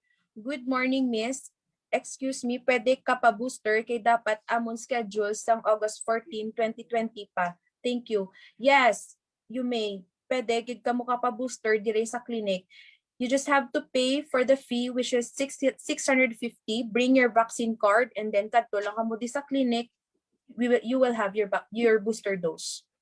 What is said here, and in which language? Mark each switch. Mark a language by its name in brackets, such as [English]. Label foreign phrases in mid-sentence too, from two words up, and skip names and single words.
[English] Good morning, Miss. Excuse me, [Hiligaynon] pwede ka pa booster kay dapat amon schedule sang August 14, 2020 pa. [English] Thank you. Yes, you may. [Hiligaynon] Pwede gid ka mo ka pa booster dire sa clinic. [English] You just have to pay for the fee, which is 650. Bring your vaccine card, and then [Hiligaynon] kadto lang ka mo di sa [English] clinic. You will have your booster dose.